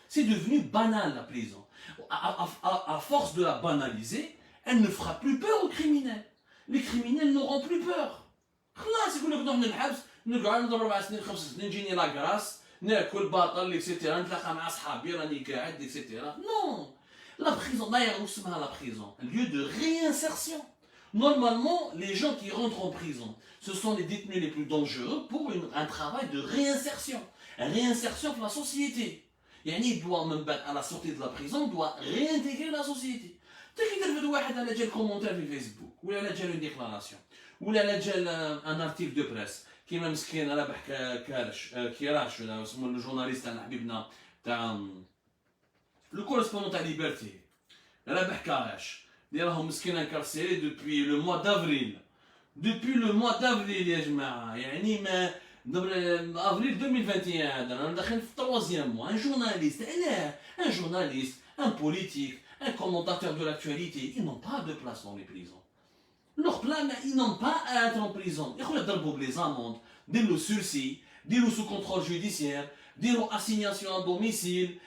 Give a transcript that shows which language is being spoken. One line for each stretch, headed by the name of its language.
French: C'est devenu banal la prison. À force de la banaliser, elle ne fera plus peur aux criminels. Les criminels n'auront plus peur.
Arabic: خلاص يقول لك نروح نلحبس نقعد نضرب 4 سنين 5 سنين نجيني لاكراس ناكل باطل اكسيتيرا نتلاقى مع صحابي راني قاعد اكسيتيرا.
French: Non. La prison, d'ailleurs, la prison, un lieu de réinsertion. Normalement, les gens qui rentrent en prison, ce sont les détenus les plus dangereux pour un travail de réinsertion. Réinsertion pour la société. يعني il doit même à la sortie de la prison, doit réintégrer la société. Tu sais qu'il y a
Arabic: واحد على جال commentaire في فيسبوك ولا على جال
French: une déclaration
Arabic: ولا على جال
French: un article de presse
Arabic: كيما مسكين رابح كيراش ولا اسمه الجورناليست تاعنا حبيبنا تاع
French: le correspondant
Arabic: تاع ليبرتي رابح كاراش اللي راهم مسكين انكارسيري
French: depuis le mois d'avril. Depuis le mois d'avril
Arabic: يا جماعه يعني ما
French: avril 2021
Arabic: هذا داخلين في التروازيام mois.
French: Un journaliste, un politique, un commentateur de l'actualité, ils n'ont pas de place dans les prisons. Leur plan, ils n'ont pas à être en prison. Ils ont les amendes, des lots sursis, des lots sous contrôle judiciaire, des lots assignation à domicile.